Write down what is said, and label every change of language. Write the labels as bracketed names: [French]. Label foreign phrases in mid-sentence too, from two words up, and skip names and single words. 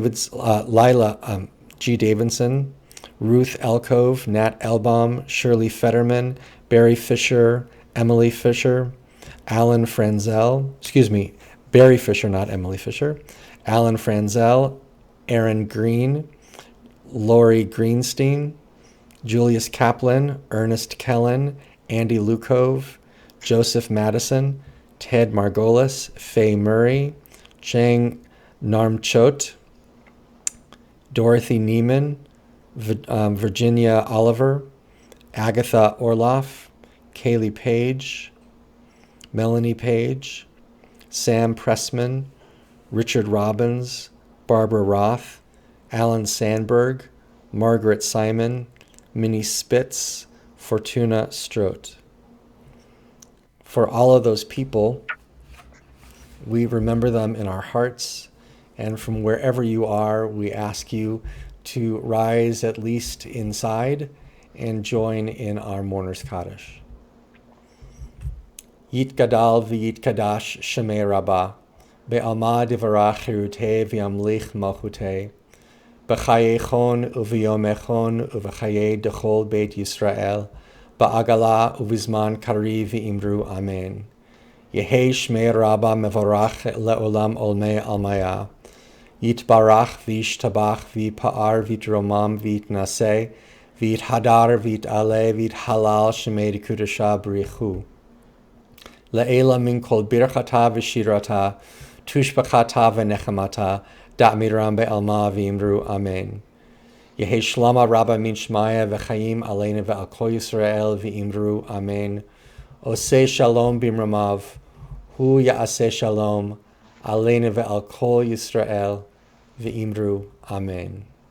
[English] Davidson, Ruth Elkove, Nat Elbaum, Shirley Fetterman, Barry Fisher, Emily Fisher, Alan Franzel, Barry Fisher, not Emily Fisher, Alan Franzel, Aaron Green, Lori Greenstein, Julius Kaplan, Ernest Kellen, Andy Lukov, Joseph Madison, Ted Margolis, Faye Murray, Chang Narmchot, Dorothy Neiman, Virginia Oliver, Agatha Orloff, Kaylee Page, Melanie Page, Sam Pressman, Richard Robbins, Barbara Roth, Alan Sandberg, Margaret Simon, Minnie Spitz, Fortuna Strout. For all of those people, we remember them in our hearts, and from wherever you are, we ask you to rise at least inside and join in our Mourner's Kaddish. [Aramaic] יתגדל ויתקדש שמה רבא בעלמא די ברא כרעותה וימליך מלכותה בחייכון וביומיכון ובחיי דכל בית ישראל, בעגלא ובזמן קריב ואמרו אמן. יהא שמה רבא מברך לעלם ולעלמי עלמיא יתברך וישתבח ויתפאר ויתרומם ויתנשא ויתהדר ויתעלה ויתהלל שמה דקודשא בריך הוא. לעלא מן כל ברכתא ושירתא תשבחתא ונחמתא דאמירן בעלמא ואמרו אמן. יהא שלמא רבא מן שמיא וחיים עלינו ועל כל ישראל ואמרו אמן. [Hebrew] עושה שלום במרומיו הוא יעשה שלום עלינו ועל כל ישראל [Aramaic] ואמרו אמן.